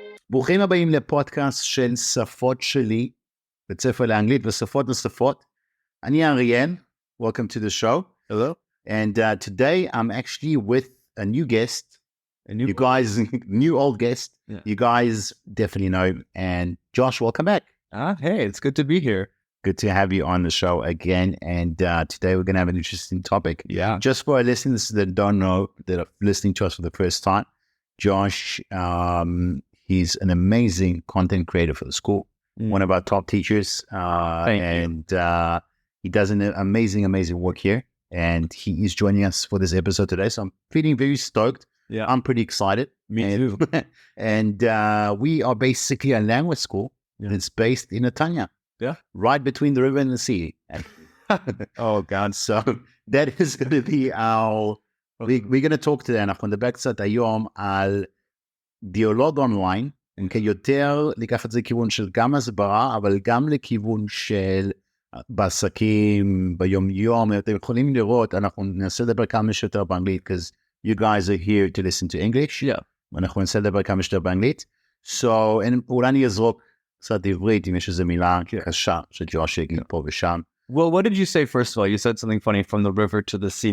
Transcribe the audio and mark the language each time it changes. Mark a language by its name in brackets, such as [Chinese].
[Hebrew] ברוכים הבאים לפודקאסט של שפות-שלי, בית ספר לאנגלית ושפות נוספות. אני האריאל, [English] welcome to the show. Hello. And today I'm actually with a new guest. You guys, new old guest. Yeah. You guys definitely know. And Josh, welcome back. Hey, it's good to be here. Good to have you on the show again. And today we're going to have an interesting topic. Yeah. Just for our listeners that don't know, that are listening to us for the first time, Josh, he's an amazing content creator for the school, one of our top teachers. Thank you. He does an amazing work here. And he is joining us for this episode today. So I'm feeling very stoked. Yeah. I'm pretty excited. Me too. And we are basically a language school. Yeah. It's based in Netanya. Yeah. Right between the river and the sea. Oh God. So that is going to be our... we're going to talk today, [Hebrew] אנחנו נדבר קצת היום על דיאלוג אונליין, יותר לקחת את זה לכיוון של גם הסברה, אבל גם לכיוון של בעסקים, ביום יום. אתם יכולים לראות, אנחנו ננסה לדבר כמה שיותר באנגלית, [English] because you guys are here to listen to English. Yeah. [Hebrew] ואנחנו ננסה לדבר כמה שיותר באנגלית. So, אולי אני אזרוק קצת עברית, אם יש איזו מילה קשה שג'וש יגיד פה ושם. [English] Well, what did you say first of all? You said something funny, from the river to the sea.